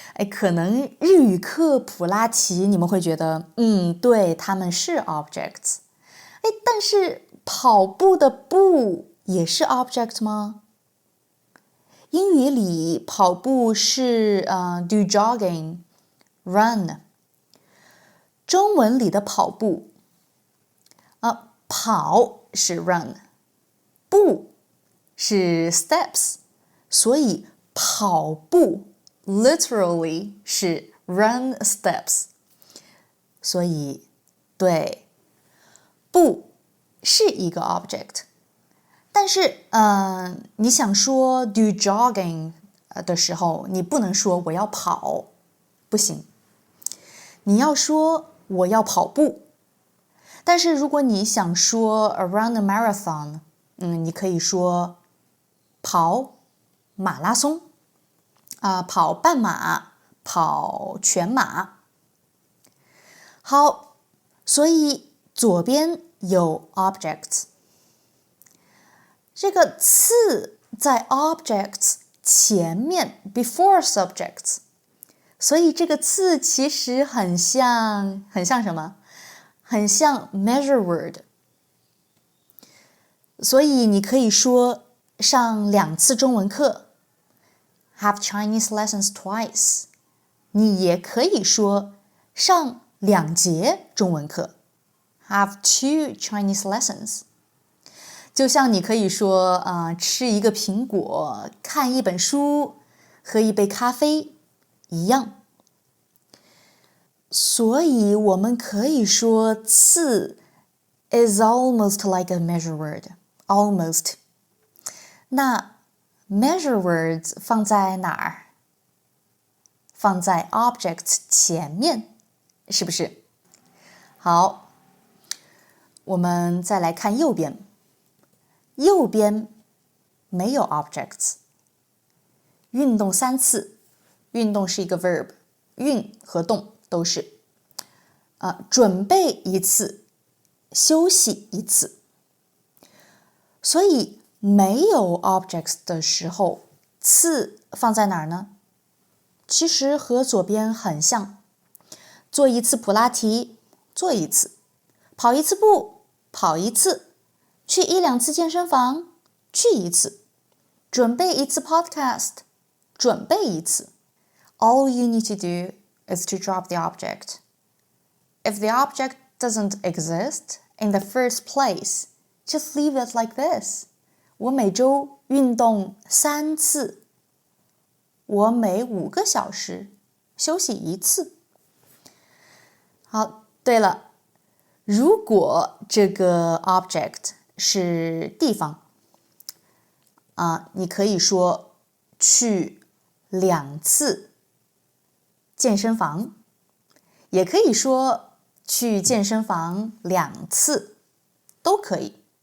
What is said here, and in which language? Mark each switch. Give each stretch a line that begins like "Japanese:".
Chinese: 可能日语课普拉提你们会觉得对，他们是 objects。但是跑步的步也是 object 吗？英语里跑步是
English: do jogging run，
Chinese: 中文里的跑步跑是 run， 步是 steps， 所以跑步 literally 是
English: run steps。
Chinese: 所以对，步是一个 object， 但是你想说
English: do jogging
Chinese: 的时候，你不能说我要跑，不行，你要说我要跑步。但是如果你想说
English: around a marathon，
Chinese: 你可以说跑马拉松跑半马，跑全马。好，所以左边有 objects， 这个次在 objects 前面
English: before subjects，
Chinese: 所以这个次其实很像什么？很像 measure word。所以你可以说上2次中文课
English: have Chinese lessons twice，
Chinese: 你也可以说上2节中文课
English: have 2 Chinese lessons。
Chinese: 就像你可以说吃一个苹果，看一本书，喝一杯咖啡一样。所以我们可以说次
English: is almost like a measure word，
Chinese: almost。那 measure words 放在哪儿？放在 objects 前面，是不是？好，我们再来看右边。右边没有 objects。运动3次，运动是一个 verb， 运和动都是。准备1次，休息1次。所以没有 objects 的时候，次放在哪儿呢？其实和左边很像。做1次普拉提，做1次；跑1次步，跑1次；去1-2次健身房，去1次；准备1次 podcast， 准备1次。
English: All you need to do is to drop the object. If the object doesn't exist in the first place, just leave it like this.
Chinese: 我每周运动3次，我每5个小时休息1次。好，对了，如果这个 object 是地方你可以说去2次健身房，也可以说去健身房2次，都可以。